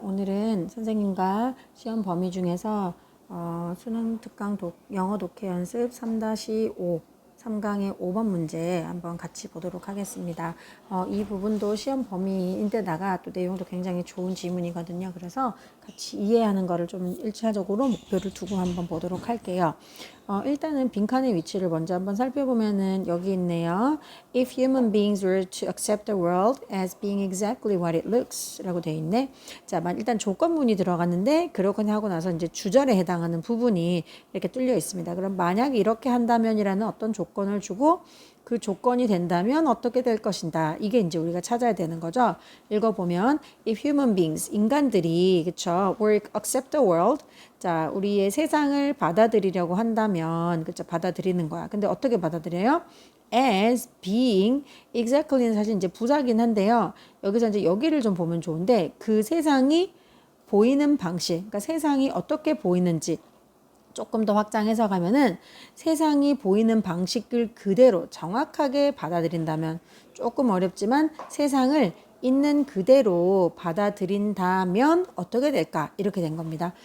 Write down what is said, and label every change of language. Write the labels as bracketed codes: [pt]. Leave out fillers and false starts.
[ko] 오늘은 선생님과 시험 범위 중에서 수능 특강 영어 독해 연습 3-5, 3강의 5번 문제 한번 같이 보도록 하겠습니다. 이 부분도 시험 범위인데다가 또 내용도 굉장히 좋은 지문이거든요. 그래서 같이 이해하는 거를 좀 1차적으로 목표를 두고 한번 보도록 할게요. 일단은 빈칸의 위치를 먼저 한번 살펴보면은 여기 있네요. [en] If human beings were to accept the world as being exactly what it looks [ko] 라고 돼 있네. 자, 일단 조건문이 들어갔는데 그렇거니 하고 나서 이제 주절에 해당하는 부분이 이렇게 뚫려 있습니다. 그럼 만약 이렇게 한다면이라는 어떤 조건을 주고 그 조건이 된다면 어떻게 될 것인가. 이게 이제 우리가 찾아야 되는 거죠. 읽어보면 [en] if human beings, [ko] 인간들이 그쵸, [en] were accept the world. [ko] 자, 우리의 세상을 받아들이려고 한다면 그쵸, 받아들이는 거야. 근데 어떻게 받아들여요? [en] as being exactly [ko] 는 사실 이제 부사긴 한데요. 여기서 이제 여기를 좀 보면 좋은데 그 세상이 보이는 방식, 그러니까 세상이 어떻게 보이는지 조금 더 확장해서 가면은 세상이 보이는 방식을 그대로 정확하게 받아들인다면 조금 어렵지만 세상을 있는 그대로 받아들인다면 어떻게 될까? 이렇게 된 겁니다.